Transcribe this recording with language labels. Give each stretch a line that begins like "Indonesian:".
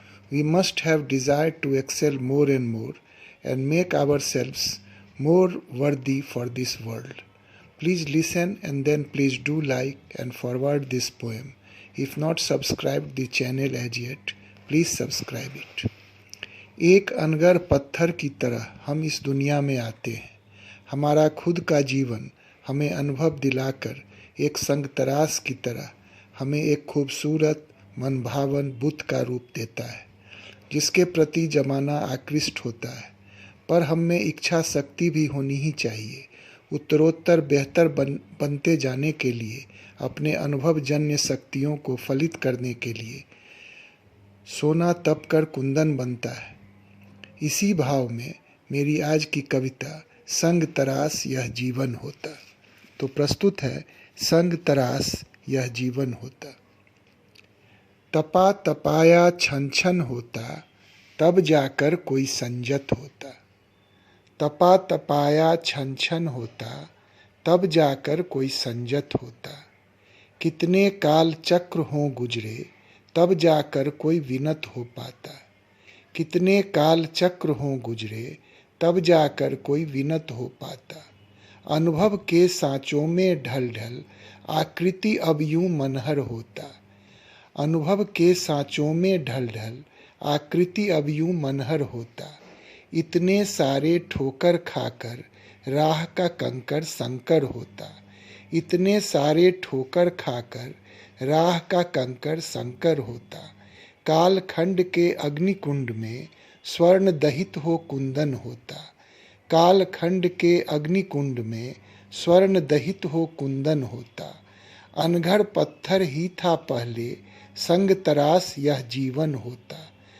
English: We must have desire to excel more and make ourselves more worthy for this world. Please listen and then please do like and forward this poem. If not subscribed the channel as yet, please subscribe it.
Hindi: एक अनगर पत्थर की तरह हम इस दुनिया में आते हैं. हमारा खुद का जीवन हमें अनुभव दिलाकर एक संग तराश की तरह हमें एक खूबसूरत मनभावन बुद्ध का रूप देता है, जिसके प्रति जमाना आकृष्ट होता है. पर हम में इच्छा शक्ति भी होनी ही चाहिए. उत्तरोत्तर बेहतर बनते जाने के लिए, अपने अनुभवजन्य शक्तियों को फलित करने के लिए सोना तप कर कुंदन बनता है. इसी भाव में मेरी आज की कविता संग तरास यह जीवन होता. तो प्रस्तुत है संग तरास यह जीवन होता. तपा तपाया छन छन होता, तब जाकर कोई संजत होता. तपा तपाया छन छन होता, तब जाकर कोई संजत होता. कितने काल चक्र हों गुजरे, तब जाकर कोई विनत हो पाता. कितने काल चक्र हों गुजरे, तब जाकर कोई विनत हो पाता. अनुभव के सांचों में ढल ढल आकृति अब यूं मनहर होता. अनुभव के सांचों में ढल ढल आकृति अब यूं मनहर होता. इतने सारे ठोकर खाकर राह का कंकर संकर होता. इतने सारे ठोकर खाकर राह का कंकर संकर होता. कालखंड के अग्निकुंड में स्वर्ण दहित हो कुंदन होता. कालखंड के अग्निकुंड में स्वर्ण दहित हो कुंदन होता. अनघड़ पत्थर ही था पहले, संग तरास यह जीवन होता.